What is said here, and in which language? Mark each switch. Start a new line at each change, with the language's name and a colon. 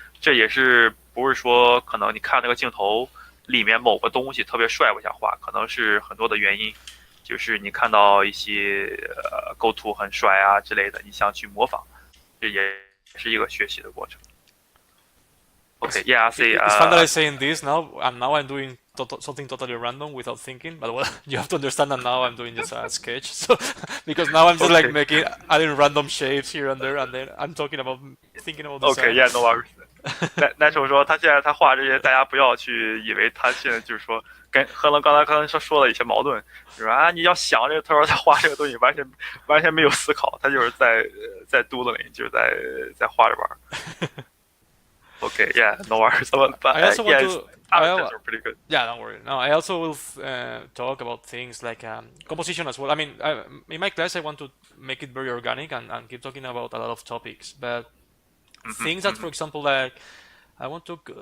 Chinese: 这也是不是说可能你看那个镜头里面某个东西特别帅，我想画，可能是很多的原因，就是你看到一些构图很帅啊之类的，你想去模仿，这也是一个学习的过程。
English: Okay, yeah, I see. It's fun that I'm saying this now, and now I'm doing something totally random without thinking. But well, you have to understand that now I'm doing just a sketch. So because now I'm just like Okay. adding random shapes here and there, and then I'm talking about thinking about Okay, design. yeah, no worries.
Chinese: 那时候说他现在他画这些，大家不要去以为他现在就是说跟和刚才说了一些矛盾，就是说啊你要想这个，他说他画这个东西完全没有思考，他就是在 doodling，就是在画着玩。
English: Okay, yeah, no worries. But I also want to. avatars are pretty good. Yeah, don't worry. No, I also will talk about things like composition as well. I mean, in my class, I want to make it very organic and keep talking about a lot of topics. But things that, for example, like I want to.